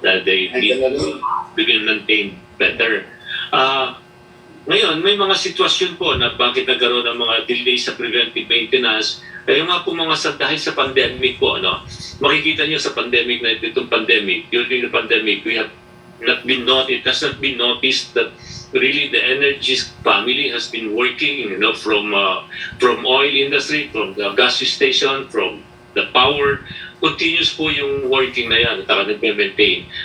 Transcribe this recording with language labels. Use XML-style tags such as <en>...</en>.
<en>That they need to be maintained better.</en> <tl>Ngayon, may mga sitwasyon po na bakit nagkaroon ng mga delay sa preventive maintenance. Yung nga po dahil sa pandemic po, makikita nyo sa pandemic na itong pandemic,</tl> <en>during the pandemic, it has not been noticed that really the energy family has been working, from oil industry, from the gas station, from the power, continuous po yung working na yan,</en> <tl>nagme-maintain.</tl>